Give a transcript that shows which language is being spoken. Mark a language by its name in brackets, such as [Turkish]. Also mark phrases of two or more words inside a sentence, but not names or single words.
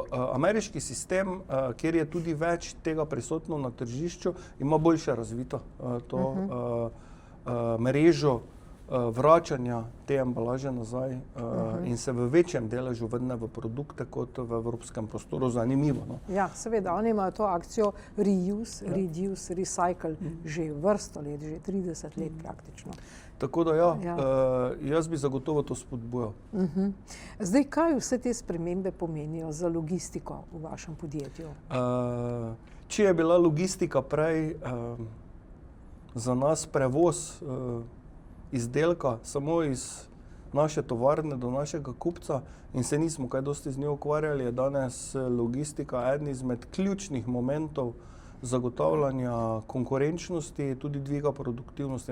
[Slovenian] Ameriški sistem, kjer je tudi več tega prisotno na tržišču, ima boljše razvito to mrežo vračanja te embalaže nazaj in se v večjem deležu vrne v produkte kot v evropskem prostoru. Zanimivo. No? Ja, seveda. Oni imajo to akcijo [English] reuse, reduce, recycle [Slovenian] že vrsto let, že 30 let praktično. Tako da ja, jaz bi zagotovo to spodbujal. Zdaj, kaj vse te spremembe pomenijo za logistiko v vašem podjetju? Če je bila logistika prej za nas prevoz izdelka samo iz naše tovarne do našega kupca in se nismo kaj dosti z njo ukvarjali, je danes logistika eden izmed ključnih momentov zagotavljanja konkurenčnosti, tudi dviga produktivnosti.